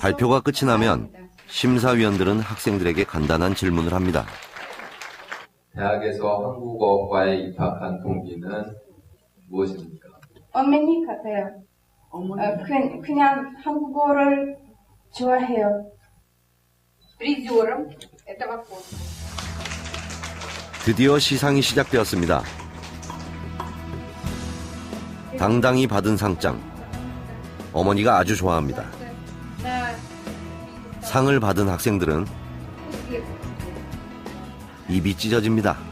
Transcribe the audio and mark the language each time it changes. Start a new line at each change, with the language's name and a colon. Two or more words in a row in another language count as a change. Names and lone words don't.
Korean: 발표가 끝이 나면 심사위원들은 학생들에게 간단한 질문을 합니다. 대학에서 한국어과에 입학한 동기는 무엇입니까? 어머니 같아요. 그냥 한국어를 좋아해요.
Russian: призером этого конкурса.
Korean: 드디어 시상이 시작되었습니다. 당당히 받은 상장. 어머니가 아주 좋아합니다. 상을 받은 학생들은 입이 찢어집니다.